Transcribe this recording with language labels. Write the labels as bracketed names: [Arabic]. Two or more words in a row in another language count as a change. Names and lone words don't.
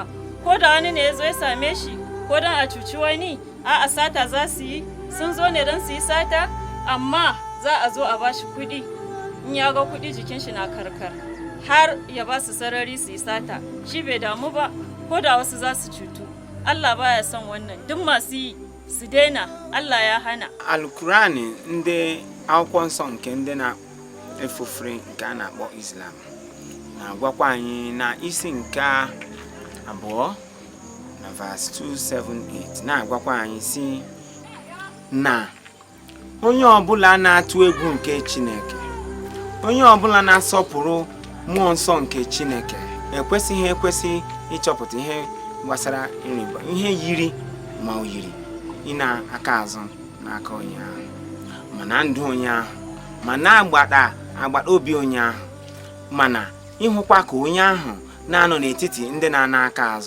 [Hausa] Ko da wani ne ya zo ya same shi, ko don a cuci wani, a'a sata za su yi, sun zo ne don su yi sata, amma za a zo a ba shi kuɗi, in ya ga kuɗi jikin shi na karkar, har ya ba su sarari su yi sata, shi bai damu ba, ko da wasu za su cutu. Allah baya son wannan, duk masu yi su daina, Allah ya hana. [Igbo] Al-Qur'ani ndị akwụkwọ nsọ nke ndị na-efufere nke a na-akpọ Islam na-agwakwa anyị na isi nke abụọ na verse 278 na-agwakwa anyị si na onye ọbụla na-atụ egwu nke Chineke, onye ọbụla na-asọpụrụ mmụọ nsọ nke Chineke ekwesị ịchọpụta ihe gbasara ịrịba ihe yiri ma o yiri ị na-aka azụ n'aka onye ahụ, ma na ndụ onye ahụ, ma na-agbata obi onye ahụ, mana ịhụkwa ka onye ahụ na-anọ n'etiti ndị na-ana aka azụ.